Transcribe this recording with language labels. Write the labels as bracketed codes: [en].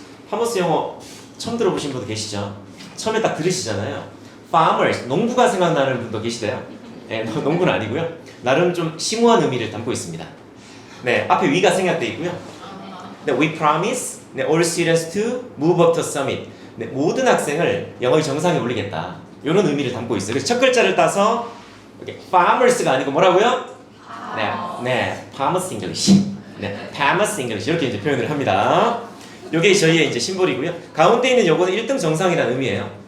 [ko] 파머스 영어 처음 들어보신 분도 계시죠? 처음에 딱 들으시잖아요. farmers, 농부가 생각나는 분도 계시대요. 네, 농부는 아니고요. 나름 좀 심오한 의미를 담고 있습니다. 네, 앞에 we가 생략되어 있고요. [en] 네, we promise all students to move up to summit. [ko] 네, 모든 학생을 영어의 정상에 올리겠다. 이런 의미를 담고 있어요. 그래서 첫 글자를 따서 이렇게 farmers가 아니고 뭐라고요? 네, farmers English. 네, farmers English 이렇게 이제 표현을 합니다. 요게 저희의 이제 심볼이고요. 가운데 있는 요거는 1등 정상이라는 의미예요.